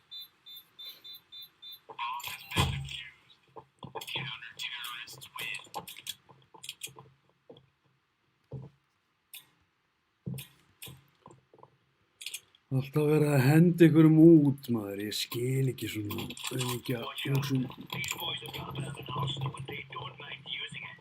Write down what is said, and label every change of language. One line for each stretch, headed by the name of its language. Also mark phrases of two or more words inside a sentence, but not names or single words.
English: Counter-terrorists win.
Icelandic: Alltaf verið að henda einhverjum út, maður. Ég skil ekki svona auðvitað hugsun.
English: These boys have got a bit of an arsenal, but they don't mind using it.